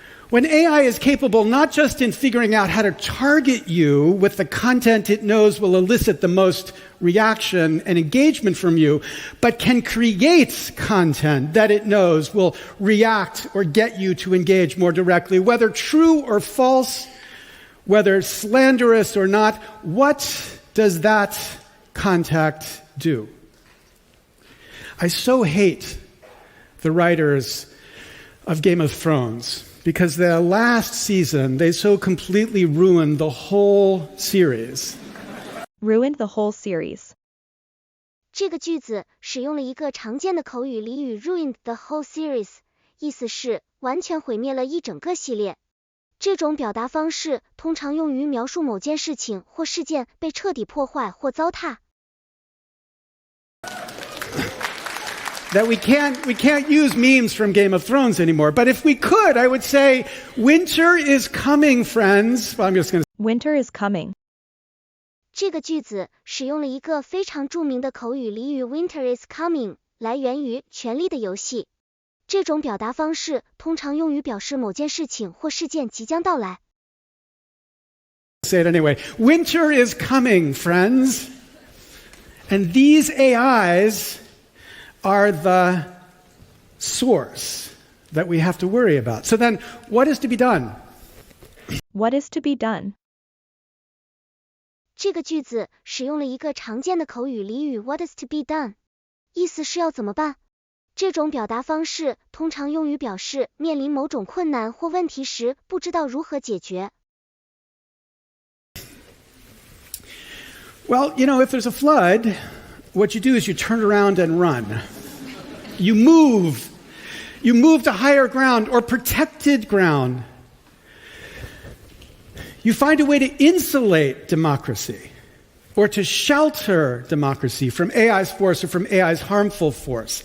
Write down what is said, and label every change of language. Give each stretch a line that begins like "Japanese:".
English: When AI is capable not just in figuring out how to target you with the content it knows will elicit the most reaction and engagement from you, but can create content that it knows will react or get you to engage more directly, whether true or false, whether slanderous or not, what does that contact do? I so hate the writers of Game of Thrones because the last season, they so completely ruined the whole series. Ruined the whole series.
Chinese: 这个句子使用了一个常见的口语俚语 ruined the whole series，意思是完全毁灭了一整个系列。这种表达方式通常用于描述某件事情或事件被彻底破坏或糟蹋。
English: That we can't use memes from Game of Thrones anymore. But if we could, I would say, winter is coming, friends. Well, I'm just going to Winter is coming.
Chinese: 这个句子使用了一个非常著名的口语俚语 Winter is coming，来源于《权力的游戏》。这种表达方式通常用于表示某件事情或事件即将到来。
English: say it anyway. Winter is coming, friends. And these AIs are the source that we have to worry about. So then, what is to be done? What is to be done?
Chinese: 这个句子使用了一个常见的口语俚语 What is to be done？意思是要怎么办？这种表达方式通常用于表示面临某种困难或问题时不知道如何解决。
English: Well, if there's a flood, what you do is you turn around and run. You move. You move to higher ground or protected ground. You find a way to insulate democracy or to shelter democracy from AI's force or from AI's harmful force.